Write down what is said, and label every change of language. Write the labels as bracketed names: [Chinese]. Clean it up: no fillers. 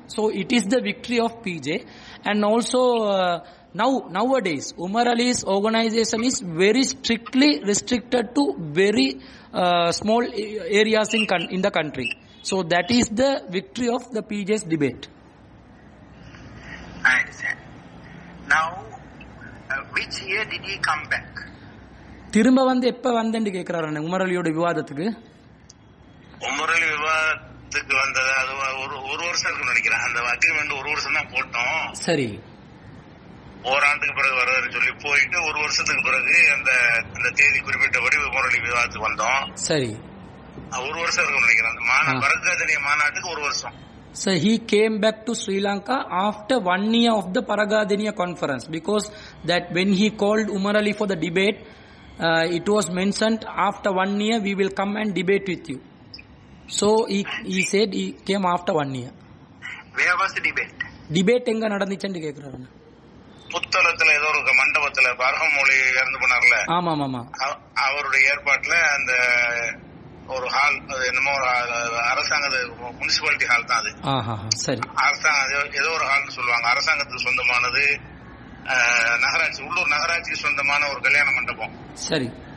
[English] So it is the victory of PJ. And also nowadays Umar Ali's organization is very strictly restricted to very small areas in the country. So that is the victory of the PJ's debate. I understand. Now which year did he come back? [Tamil] திரும்ப வந்து எப்ப வந்தேன்னு கேக்குறாரு Umar அலியோட விவாதத்துக்கு. Umar அலி விவாதத்துக்கு வந்தது அது ஒரு வருஷம் இருக்குன்னு நினைக்கிறேன். அந்த அக்ரிமெண்ட் ஒரு வருஷம் தான் போட்டோம். சரி, ஓராண்டுக்கு பிறகு வர்றாரு சொல்லி போயிட்டு ஒரு வருஷத்துக்கு பிறகு அந்த தேதி குறிப்பிட்டபடி உமர் அலி விவாதத்துக்கு வந்தோம். சரி, ஒரு வருஷம் இருக்குன்னு நினைக்கிறேன். அந்த பரகாதனிய மாநாட்டுக்கு ஒரு வருஷம். [English] So he came back to Sri Lanka after 1 year of the Paragadiniya conference, because that when he called Umar Ali for the debate, it was mentioned after 1 year we will come and debate with you. So he said he came after 1 year. Where was the debate? [Tamil] Debate எங்க நடந்துச்சுன்னு கேக்குறாரு. புத்தளத்துல ஏதோ ஒரு மண்டபத்துல பரமமொழி இறந்து போனார்ல, ஆமா, அவருடைய ஏற்பாட்டுல அந்த ஒரு ஹால், என்னமோ அரசாங்க முனிசிபாலிட்டி ஹால் தான் அது. சரி, அரசாங்கம் ஏதோ ஒரு ஹால்னு சொல்லுவாங்க. அரசாங்கத்துக்கு சொந்தமானது, நகராட்சி, உள்ளூர் நகராட்சிக்கு சொந்தமான ஒரு கல்யாண மண்டபம். சரி,